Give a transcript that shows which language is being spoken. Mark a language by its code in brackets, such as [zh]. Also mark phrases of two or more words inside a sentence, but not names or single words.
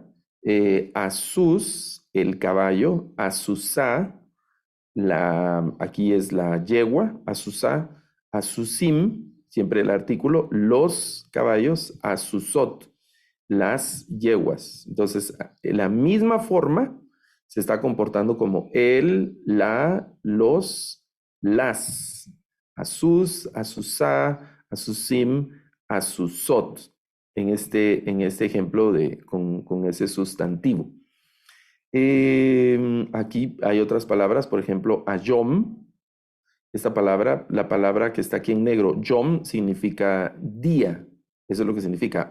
[es] A sus, el caballo, a susá, aquí es la yegua, [he] הסוסה הסוסים, [es] siempre el artículo, los caballos, a susot, las yeguas. Entonces, la misma forma se está comportando como el, la, los, las. [he] הסוס הסוסה הסוסים הסוסות. [es] En este ejemplo con ese sustantivo. Aquí hay otras palabras, por ejemplo, ayom. Esta palabra, la palabra que está aquí en negro, yom, significa día. Eso es lo que significa.